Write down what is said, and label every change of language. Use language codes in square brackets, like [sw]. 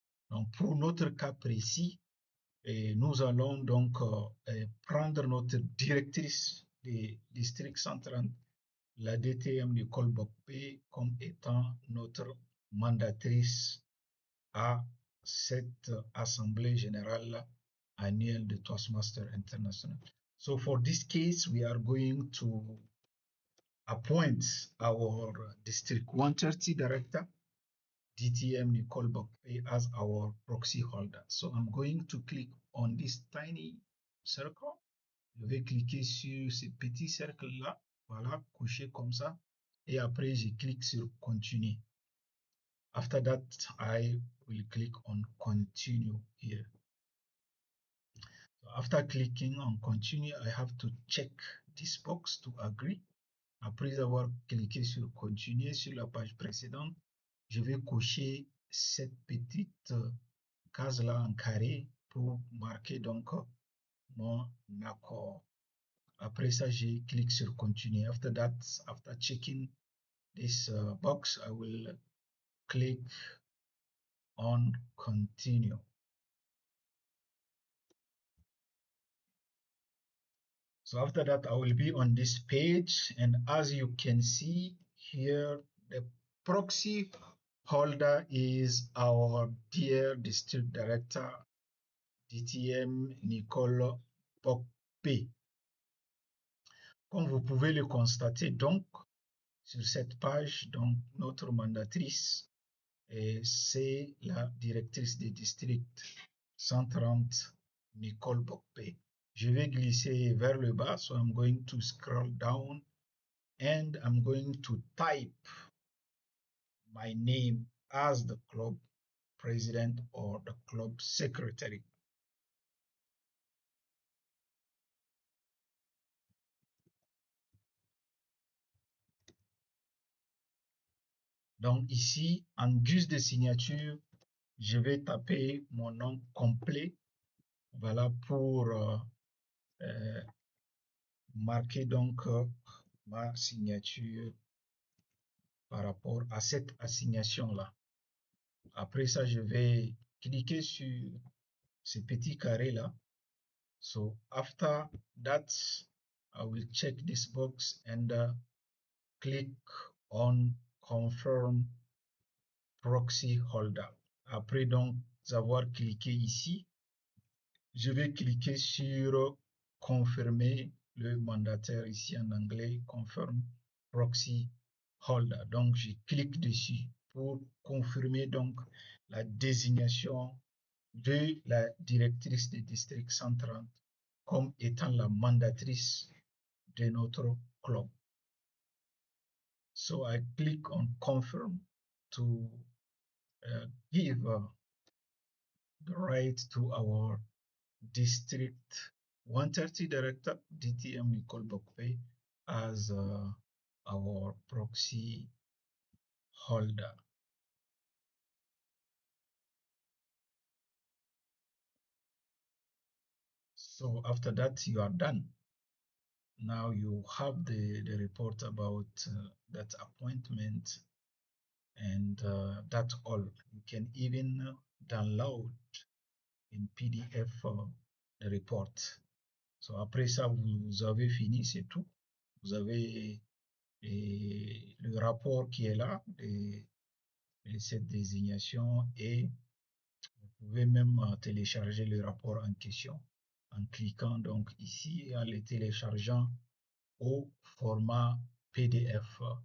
[fr] Donc pour notre cas précis, nous allons donc prendre notre directrice des districts 130, la DTM Nicole Bokpe, comme étant notre mandatrice à cette assemblée générale annuelle de Toastmaster International. [en] So for this case, we are going to appoint our District 130 Director, DTM Nicole Bokpe, as our proxy holder. So I'm going to click on this tiny circle. [fr] Je vais cliquer sur ce petit cercle-là. Voilà, coucher comme ça. Et après, je clique sur Continue. [en] After that, I will click on Continue here. So after clicking on Continue, I have to check this box to agree. [fr] Après avoir cliqué sur Continuer sur la page précédente, je vais cocher cette petite case-là en carré pour marquer donc mon accord. Après ça, je clique sur Continuer. [en] After that, after checking this box, I will click on Continue. So after that, I will be on this page, and as you can see here, the proxy holder is our dear District Director, DTM Nicole Bokpe. [fr] Comme vous pouvez le constater donc, sur cette page, donc notre mandatrice, c'est la directrice des districts 130, Nicole Bokpe. Je vais glisser vers le bas, [en] so I'm going to scroll down and I'm going to type my name as the club president or the club secretary. [fr] Donc ici, en guise de signature, je vais taper mon nom complet. Voilà pour marquer donc ma signature par rapport à cette assignation-là. Après ça, je vais cliquer sur ce petit carré-là. [en] So after that, I will check this box and click on Confirm Proxy Holder. [fr] Après donc avoir cliqué ici, je vais cliquer sur confirmer le mandataire ici en anglais, Confirm Proxy Holder. Donc je clique dessus pour confirmer donc la désignation de la directrice du district 130 comme étant la mandatrice de notre club. [en] So I click on confirm to give the right to our district 130 director, DTM Nicole Bokpe, as our proxy holder. So after that, you are done. Now you have the report about that appointment, and that's all. You can even download in PDF the report. [fr] So après ça, vous avez fini, c'est tout. Vous avez le rapport qui est là de cette désignation, et vous pouvez même télécharger le rapport en question en cliquant donc ici et en le téléchargeant au format PDF.